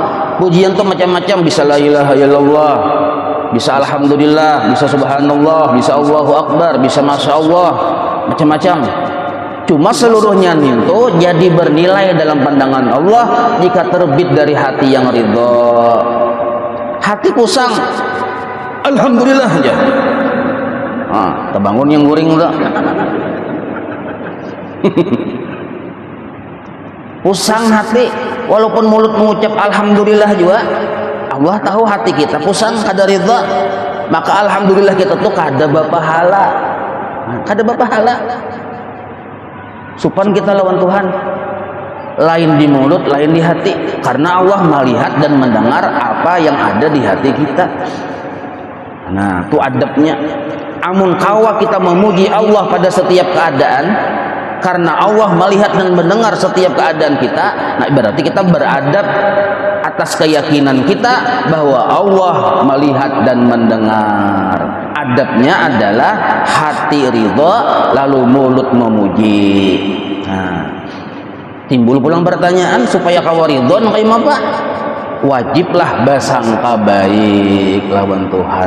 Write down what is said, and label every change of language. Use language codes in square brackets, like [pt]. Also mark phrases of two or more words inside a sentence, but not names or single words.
[id] Pujian itu macam-macam, bisa [ar] لا إله إلا الله, [id] bisa alhamdulillah, bisa subhanallah, bisa [ar] الله أكبر, [id] bisa [ar] ما شاء الله, [id] macam-macam. Cuma seluruhnya itu jadi bernilai dalam pandangan Allah jika terbit dari hati yang ridha. [bjn] Hati kusang, alhamdulillah aja. Terbangun yang guring udah. Pusang hati, walaupun mulut mengucap alhamdulillah juga, Allah tahu hati kita pusang kada ridha. Maka alhamdulillah kita tuh kada bapahala, supan kita lawan Tuhan, lain di mulut, lain di hati, karena Allah melihat dan mendengar apa yang ada di hati kita. Nah, itu adabnya. Amun kawa kita memuji Allah pada setiap keadaan, karena Allah melihat dan mendengar setiap keadaan kita, nah berarti kita beradab atas keyakinan kita bahwa Allah melihat dan mendengar. [id] Adabnya adalah hati ridha lalu mulut memuji. [bjn] Nah, timbul pulang pertanyaan, supaya kawa ridha kayak apa? Wajiblah basangka baik lawan Tuhan.